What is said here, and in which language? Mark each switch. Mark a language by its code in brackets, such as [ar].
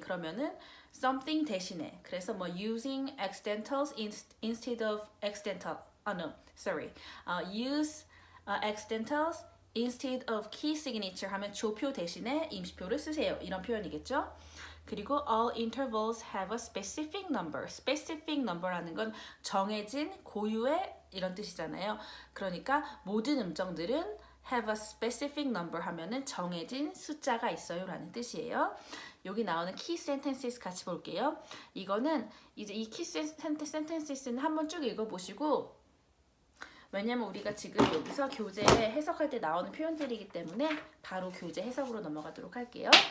[ko] 그러면은 something 대신에. 그래서 뭐 [en] using accidentals instead of accidental. No, sorry. Use accidentals instead of key signature [ko] 하면 조표 대신에 임시표를 쓰세요. 이런 표현이겠죠. 그리고 [en] all intervals have a specific number. [ko] specific number라는 건 정해진 고유의 이런 뜻이잖아요. 그러니까 모든 음정들은 [en] have a specific number [ko] 하면은 정해진 숫자가 있어요 라는 뜻이에요. 여기 나오는 key sentences 같이 볼게요. 이거는 이제 이 key sentences는 한번 쭉 읽어보시고 왜냐면 우리가 지금 여기서 교재 해석할 때 나오는 표현들이기 때문에 바로 교재 해석으로 넘어가도록 할게요.